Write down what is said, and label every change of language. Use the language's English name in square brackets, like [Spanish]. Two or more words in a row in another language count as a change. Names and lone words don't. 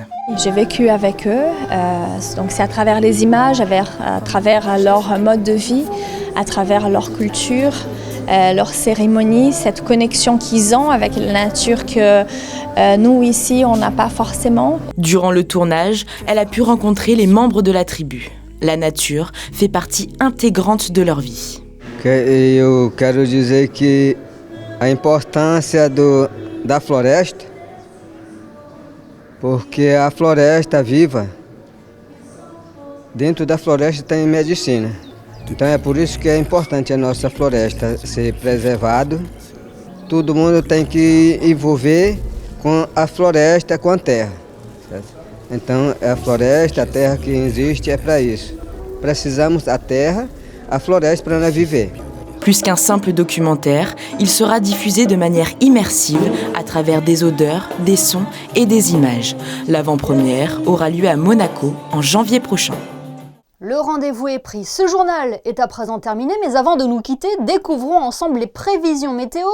[French] J'ai vécu avec eux, donc c'est à travers les images, à travers leur mode de vie, à travers leur culture, leur cérémonie, cette connexion qu'ils ont avec la nature que nous ici on n'a pas forcément. Durant le tournage, elle a pu rencontrer les membres de la tribu. La nature fait partie intégrante de leur vie. [Portuguese] Eu quero dizer que a importância da floresta, porque a floresta viva, dentro da floresta tem medicina. Então é por isso que é importante a nossa floresta ser preservada. Todo mundo tem que envolver com a floresta, com a terra. Certo? Então a floresta, a terra que existe é para isso. Precisamos da terra, a floresta para nós viver. [French] Plus qu'un simple documentaire, il sera diffusé de manière immersive à travers des odeurs, des sons et des images. L'avant-première aura lieu à Monaco en janvier prochain. Le rendez-vous est pris. Ce journal est à présent terminé, mais avant de nous quitter, découvrons ensemble les prévisions météo.